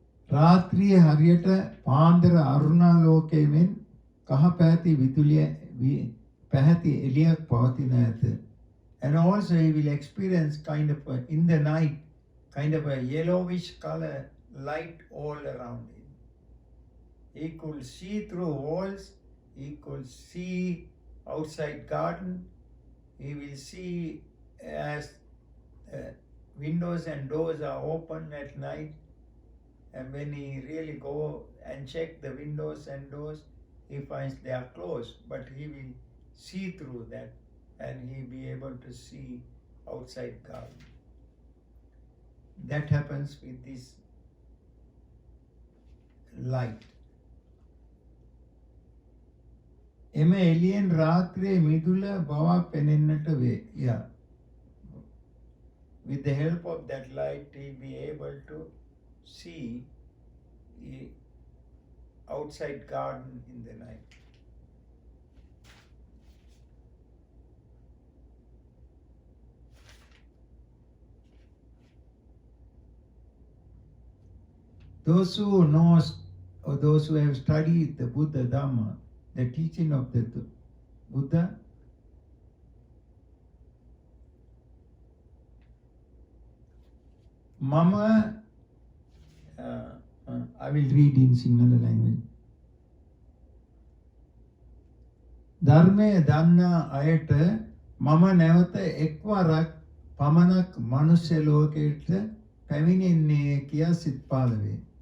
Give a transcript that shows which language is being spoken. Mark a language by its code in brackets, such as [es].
[si] රාත්‍රියේ හරියට පාන්දර අරුණාලෝකයේ මෙන් කහ පැහැති විදුලිය පැහැති එළියක් පවතින ඇත. [en] And also he will experience kind of in the night, kind of a yellowish color light all around him. He could see through walls, he could see outside garden, he will see as windows and doors are open at night. And when he really go and check the windows and doors, he finds they are closed, but he will see through that, and he will be able to see outside garden. That happens with this light. [si] එම එළියෙන් රාත්‍රියේ මිදුල බවක් පෙනෙන්නට වේ. [en] Yeah. With the help of that light, he'll be able to see the outside garden in the night. Those who know or those who have studied the Buddha Dhamma, the teaching of the Buddha, Mama, I will read in Sinhala language. [si] ධර්මය දන්නා අයට මම නැවත එක්වරක් පමණක් මනුෂ්‍ය ලෝකයට පැමිණෙන්නේ කියා සිත් පහළ වේ.